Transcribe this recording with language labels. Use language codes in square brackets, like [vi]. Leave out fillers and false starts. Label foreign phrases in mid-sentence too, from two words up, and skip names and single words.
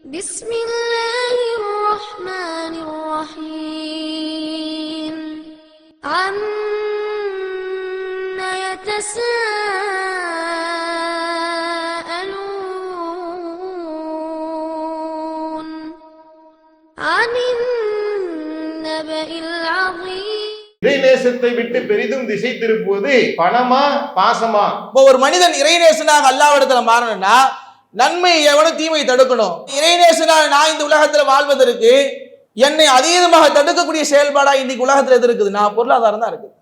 [ar] بسم الله الرحمن الرحيم عما يتساءلون عن النبأ العظيم. [ta] இறைநேசத்தை விட்டு பெரிதும் திசை திருப்புவது பணமா பாசமா? இப்போ ஒரு மனிதன் இறைநேசனாக அல்லாஹ்விடத்துல மாறணும்னா நன்மை எவனும் தீமையை தடுக்கணும். இறைநேசனாக நான் இந்த உலகத்துல வாழ்வதற்கு என்னை அதீதமாக தடுக்கக்கூடிய செயல்பாடா இன்னைக்கு உலகத்துல எது இருக்குதுன்னா பொருளாதாரம் தான் இருக்குது.